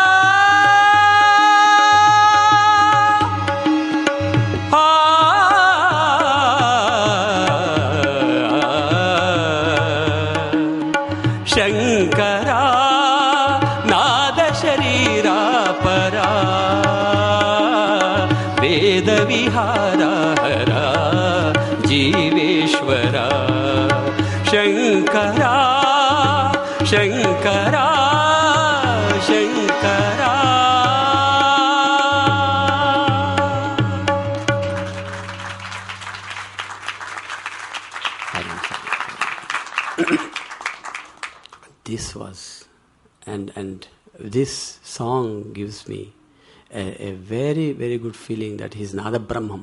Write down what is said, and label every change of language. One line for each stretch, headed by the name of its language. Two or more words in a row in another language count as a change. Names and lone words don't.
Sanskrit: శంకరా నాద శరీరా పరా वेद विहारा हरा जीवेश्वरा शंकरा
English: शंकरा शंकरा This was and this song gives me a very, very good feeling that he is Nada Brahman.